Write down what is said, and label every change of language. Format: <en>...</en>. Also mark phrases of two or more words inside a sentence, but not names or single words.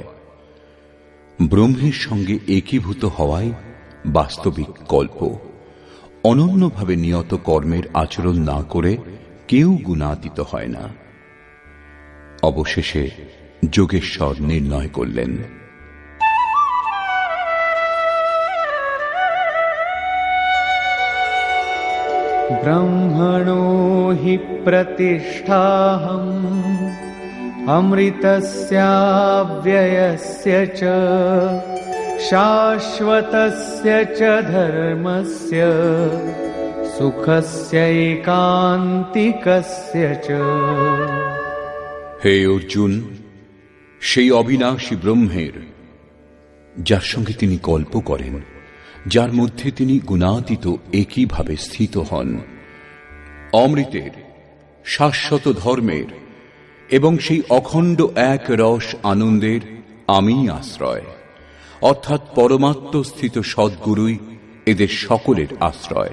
<bn>ব্রহ্মের সঙ্গে একীভূত হওয়াই বাস্তবিক কল্প। অনন্যভাবে নিয়ত কর্মের আচরণ না করে কেউ গুণাতীত হয় না। অবশেষে যোগেশ্বর নির্ণয় করলেন,</bn> <sa>ब्रह्मणो हि प्रतिष्ठाहम् अमृतस्याव्ययस्य च शाश्वतस्य च धर्मस्य सुखस्यैकान्तिकस्य च।</sa> <bn>হে অর্জুন, সেই অবিনাশী ব্রহ্মের যার সঙ্গে তিনি কল্প করেন, যার মধ্যে তিনি গুণাতীত একইভাবে স্থিত হন, অমৃতের, শাশ্বত ধর্মের এবং সেই অখণ্ড এক রস আনন্দের আমি আশ্রয়, অর্থাৎ পরমাত্ম স্থিত সদ্গুরুই এদের সকলের আশ্রয়।</bn>